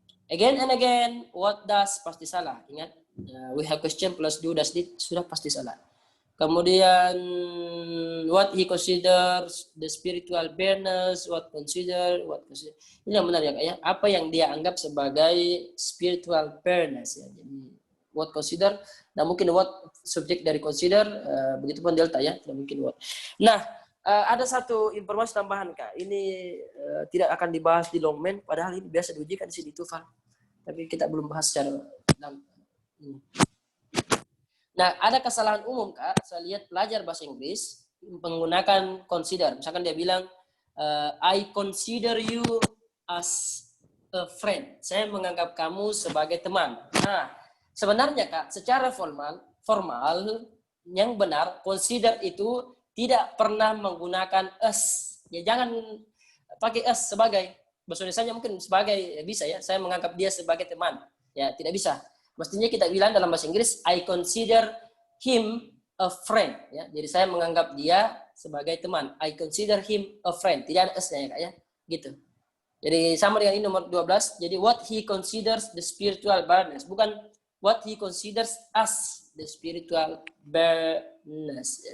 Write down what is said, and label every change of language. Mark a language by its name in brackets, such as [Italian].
[English] Again and again, what does [Indonesian] pasti salah. Ingat, [English] we have question plus do does did [Indonesian] sudah pasti salah. Kemudian [English] what he considers the spiritual bareness, what consider. [Indonesian] Ini yang benar ya Kak ya. Apa yang dia anggap sebagai spiritual bareness ya. Jadi what consider, nah mungkin what subjek dari consider, begitupun delta ya, tidak mungkin what. Nah, ada satu informasi tambahan Kak. Ini tidak akan dibahas di long main, padahal ini biasa diujikan di sini TOEFL. Tapi kita belum bahas secara ini. Nah, ada kesalahan umum Kak, saya lihat pelajar bahasa Inggris menggunakan consider. Misalkan dia bilang, [English] I consider you as a friend. [Indonesian] Saya menganggap kamu sebagai teman. Nah, sebenarnya Kak, secara formal yang benar, consider itu tidak pernah menggunakan us. Ya, jangan pakai us sebagai, bahasa Indonesia mungkin sebagai bisa ya, saya menganggap dia sebagai teman. Ya, tidak bisa. Mestinya kita bilang dalam bahasa Inggris, [English] I consider him a friend. [Indonesian] Ya, jadi saya menganggap dia sebagai teman. [English] I consider him a friend. [Indonesian] Tidak ada s-nya ya Kak ya. Gitu. Jadi sama dengan ini nomor 12. Jadi [English] what he considers the spiritual bareness. [Indonesian] Bukan [English] what he considers as the spiritual bareness.